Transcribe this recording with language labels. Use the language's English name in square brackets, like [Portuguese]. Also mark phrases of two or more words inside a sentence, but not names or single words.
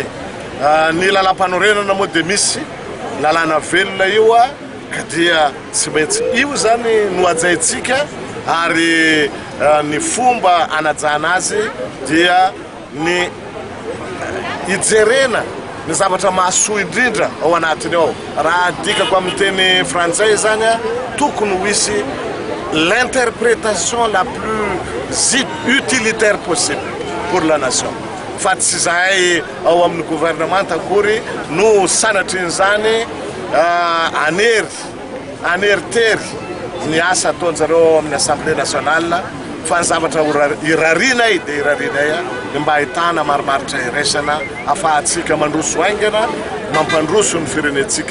[Malagasy] Ny lalam-panorenana moa dia misy lalàna velona io ka dia tsy maintsy io zany no ajaintsika ary ny fomba anajana azy dia ny ijerena ny zavatra mahasoa indrindra ao anatiny ao. Raha dikako amin'ny teny frantsay zany tokony ho isy [French] l'interprétation la plus utilitaire possible pour la nation. [Malagasy] Fa tsy zahay ao amin'ny gouvernement akory no sanatrin'izany anery ny asa ataonjareo amin'ny Assemblée nationale fa ny zavatra irarinay dia irarinay mba ahitana marimaritra iraisana afahantsika mandroso aingana mampandroso ny firenentsika.